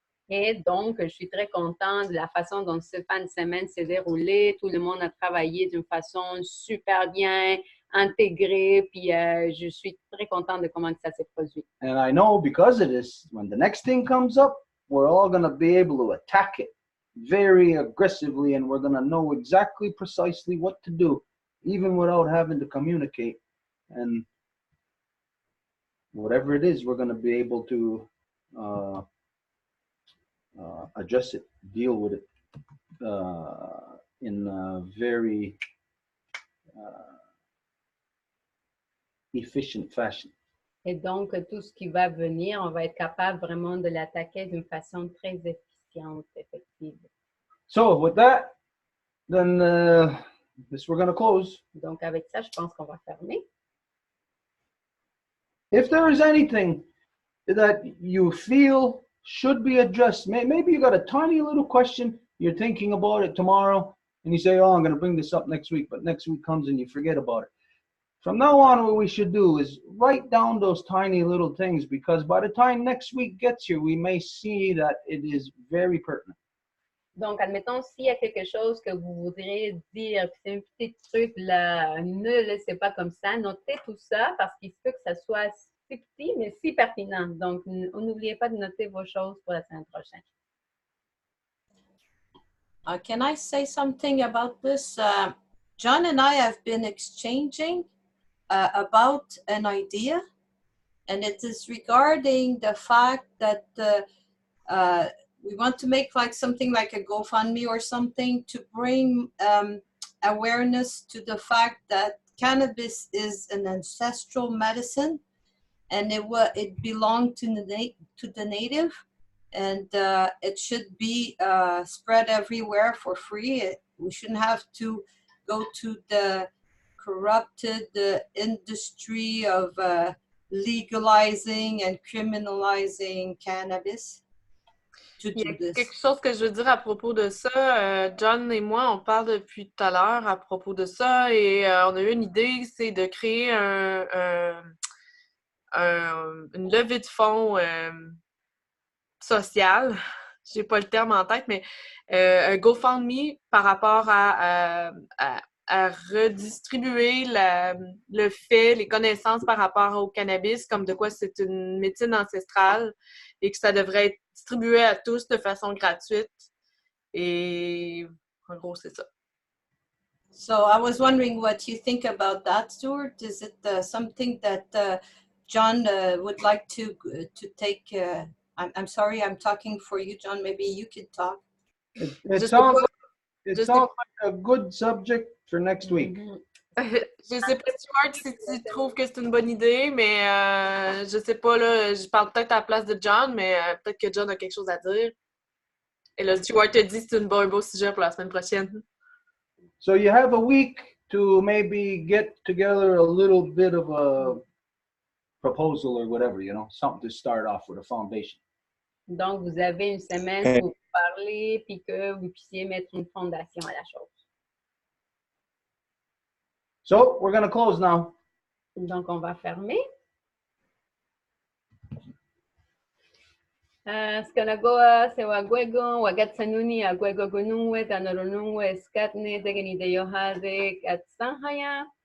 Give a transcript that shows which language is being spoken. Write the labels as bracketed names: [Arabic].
[French] Et donc, je suis très contente de la façon dont cette fin de semaine s'est déroulée. Tout le monde a travaillé d'une façon super bien, intégrée, puis je suis très contente de comment ça s'est produit. [English] And I know because of this, when the next thing comes up, we're all going to be able to attack it very aggressively, and we're going to know exactly precisely what to do, even without having to communicate. And whatever it is, we're going to be able to address it, deal with it in a very efficient fashion. [French] Et donc, tout ce qui va venir, on va être capable vraiment de l'attaquer d'une façon très efficiente, effective. [English] So with that, then this we're going to close. [French] Donc, avec ça, je pense qu'on va fermer. [English] If there is anything that you feel should be addressed. Maybe you got a tiny little question, you're thinking about it tomorrow, and you say, oh, I'm going to bring this up next week, but next week comes and you forget about it. From now on, what we should do is write down those tiny little things, because by the time next week gets here, we may see that it is very pertinent. [French] Donc, admettons, s'il y a quelque chose que vous voudriez dire, c'est un petit truc, là, ne le laissez pas comme ça. Notez tout ça parce qu'il se peut que ça soit si petit, mais si pertinent. Donc, n'oubliez pas de noter vos choses pour la semaine prochaine. [English] Can I say something about this? John and I have been exchanging about an idea, and it is regarding the fact that we want to make like something like a GoFundMe or something to bring awareness to the fact that cannabis is an ancestral medicine, and it belonged to the native, and it should be spread everywhere for free. We shouldn't have to go to the corrupted industry of legalizing and criminalizing cannabis. [French] Il y a quelque chose que je veux dire à propos de ça. John et moi, on parle depuis tout à l'heure à propos de ça et on a eu une idée, c'est de créer une levée de fonds sociale. J'ai pas le terme en tête, mais un GoFundMe par rapport à redistribuer le fait, les connaissances par rapport au cannabis, comme de quoi c'est une médecine ancestrale et que ça devrait être distribué à tous de façon gratuite. Et en gros, c'est ça. [English] So I was wondering what you think about that, Stuart. Is it something that John would like to take? I'm sorry, I'm talking for you, John. Maybe you could talk. It sounds like a good subject for next week. [French] Je sais pas, Stuart, si tu trouves que c'est une bonne idée, mais je sais pas, là, je parle peut-être à la place de John, mais peut-être que John a quelque chose à dire. Et là, Stuart te dit que c'est un beau sujet pour la semaine prochaine. [English] So you have a week to maybe get together a little bit of a proposal or whatever, you know, something to start off with, a foundation. [French] Donc, vous avez une semaine pour parler puis que vous puissiez mettre une fondation à la chose. [English] So, we're going to close now. [French] Donc, on va fermer. [Mohawk] Skanagoa, Sewaguego, Wagatsanuni, Aguego Gunue, Tanoronue, Skatne, Degeni de Yohade, Katsanhaya,